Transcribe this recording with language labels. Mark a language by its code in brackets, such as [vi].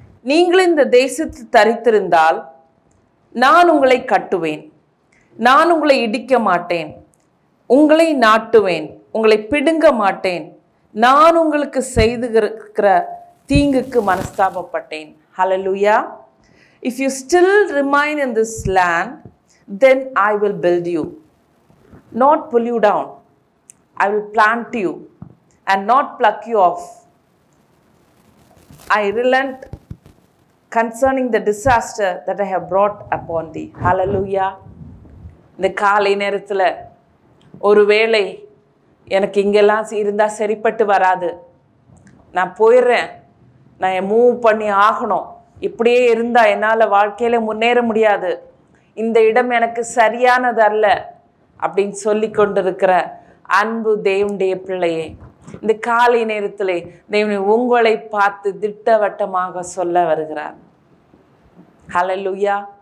[ta] நீங்கள் இந்த தேசத்தில் தரித்திருந்தால் நான் உங்களை கட்டுவேன், நான் உங்களை இடிக்க மாட்டேன், உங்களை நாட்டுவேன், உங்களை பிடுங்க மாட்டேன், நான் உங்களுக்கு செய்திருக்கிற தீங்குக்கு மனஸ்தாபப்பட்டேன். ஹல்லேலூயா. [en] If you still remain in this land, then I will build you, not pull you down. I will plant you and not pluck you off. I relent concerning the disaster that I have brought upon thee. Hallelujah. [ta] இந்த காலை நேரத்தில் ஒருவேளை எனக்கு இங்கெல்லாம் இருந்தால் சரிப்பட்டு வராது, நான் போயிடுறேன், நான் மூவ் பண்ணி ஆகணும், இப்படியே இருந்தால் என்னால் வாழ்க்கையில் முன்னேற முடியாது, இந்த இடம் எனக்கு சரியானது அல்ல அப்படின்னு சொல்லி கொண்டிருக்கிற அன்பு தேவனுடைய பிள்ளையே, இந்த காலை நேரத்திலே தேவன் உங்களை பார்த்து திட்டவட்டமாக சொல்ல வருகிறார். ஹல்லேலூயா.